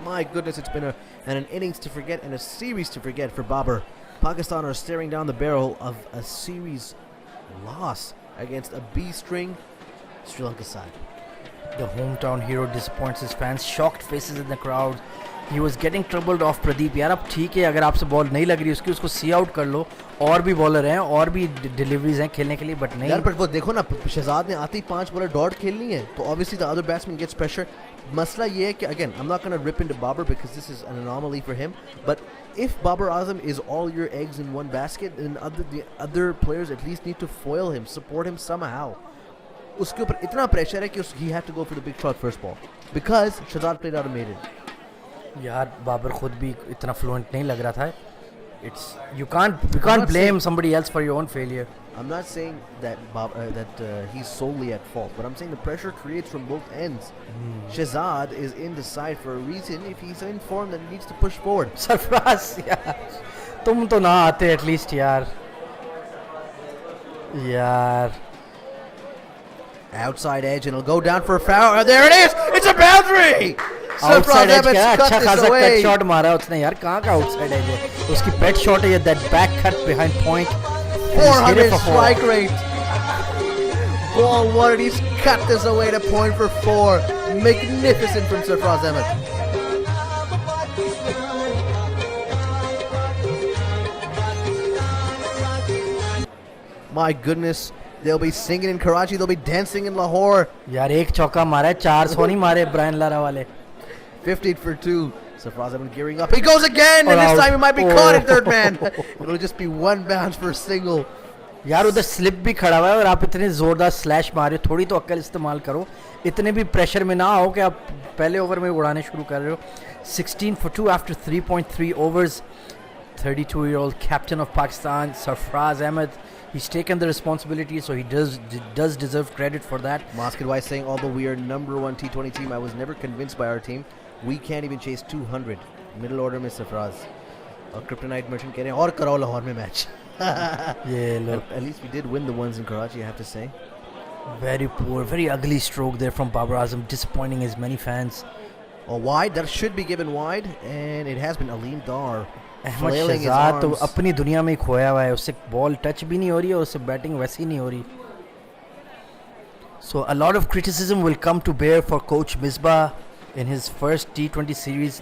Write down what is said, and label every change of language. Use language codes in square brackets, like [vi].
[en] My goodness, it's been an innings to forget and a series to forget for Babar. Pakistan are staring down the barrel of a series loss against a B-string Sri Lanka side. The hometown hero disappoints his fans. Shocked faces in the crowd. He was getting troubled off Pradeep. [hi] यार अब ठीक है, अगर आपसे ball नहीं लग रही उसको सी आउट कर लो. और भी बॉलर हैं और भी डिलीवरीज हैं खेलने के लिए, बट नहीं. यार पर वो देखो ना, शहजाद ने आती 5 बॉलर डॉट खेलनी है, तो [en] obviously the other batsman gets pressure. [hi] मसला ये है कि [en] again, I'm not going to rip into Babar because this is an anomaly for him, but if Babar Azam is all your eggs in one basket, then the other players at least need to foil him, support him somehow. [hi] उसके ऊपर इतना pressure है कि [en] he had to go for the big shot first ball because Shahzad played out a maiden. [hi] यार बाबर खुद भी इतना fluent नहीं लग रहा था. [en] It's you can't blame somebody else for your own failure. I'm not saying that he's solely at fault, but I'm saying the pressure creates from both ends. Shahzad is in the side for a reason. If he's in form, then he needs to push forward. [hi] Sarfaraz यार तुम तो ना आते at least यार. [en] Outside edge, and it'll go down for a foul. Oh, there it is! It's a boundary! [hi] Outside as क्या [en] cut [hi] अच्छा [en] this [hi] खासा [en] away. [hi] Cut shot मारा है उसने यार. कहाँ का आउटसाइड एज है उसकी पेट शॉट है ये. [en] That back cut behind point. 400 strike rate. Ball one, and he's cut this away to point for 4. Magnificent from Sarfraz Ahmed. My goodness, they'll be singing in Karachi, they'll be dancing in Lahore. [hi] यार एक चौका मारा है, 400 नहीं मारे Brian Lara वाले. [en] 15 for 2. Sarfraz Ahmed gearing up. He goes again, and this out. time he might be caught at third man. It'll just be one bounce for a single. [hi] यार उधर स्लिप भी खड़ा हुआ है और आप इतने जोरदार स्लैश मारे हो. थोड़ी तो अक्ल इस्तेमाल करो. इतने भी प्रेशर में ना आओ कि आप पहले ओवर में उड़ाने शुरू कर रहे हो. [en] 16 for 2 after 3.3 overs. 32-year-old captain of Pakistan, Sarfraz Ahmed. He's taken the responsibility, so he does deserve credit for that. Mascot Wise saying, although we are number 1 T20 team, I was never convinced by our team. We can't even chase 200. Middle order में Sarfraz. [hi] और Kryptonite Merchant कह रहे हैं और कराओ लाहौर में match. [en] Yeah, look. At least we did win the ones in Karachi, I have to say. Very poor, very ugly stroke there from Babar Azam, disappointing his many fans. A wide, that should be given wide, and it has been Aleem Dar [hi] Ahmad [en] flailing his [hi] Shahzad तो [en] arms. [hi] अपनी दुनिया में ही खोया हुआ है. उससे ball touch भी नहीं हो रही है और उससे बैटिंग वैसी नहीं हो रही. [en] So a lot of criticism will come to bear for coach Misbah in his first T20 series.